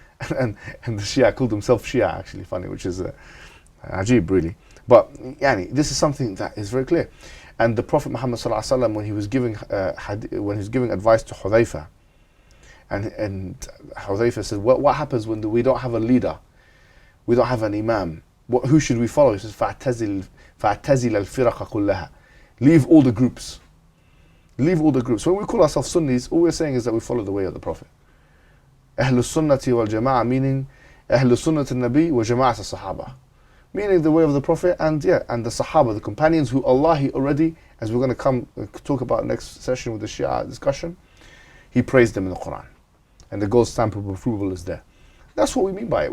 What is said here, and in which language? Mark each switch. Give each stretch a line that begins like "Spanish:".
English: and the Shia called himself Shia, actually funny, which is ajib, really. But this is something that is very clear. And the Prophet Muhammad ﷺ, when he was giving advice to Hudhayfa, and Hudhayfa said, what happens when we don't have a leader, we don't have an imam? Who should we follow?
Arabic: He says, فَاعْتَزِلَ الْفِرَقَ كُلَّهَا.
English: Leave all the groups. Leave all the groups. When we call ourselves Sunnis, all we're saying is that we follow the way of the Prophet.
Arabic: أهل السنة والجماعة,
English: meaning
Arabic: أهل سنة النبي وجماعة الصحابة,
English: meaning the way of the Prophet and the Sahaba, the companions who Allah already, as we're going to come talk about next session with the Shia discussion, He praised them in the Quran, and the gold stamp of approval is there. That's what we mean by it.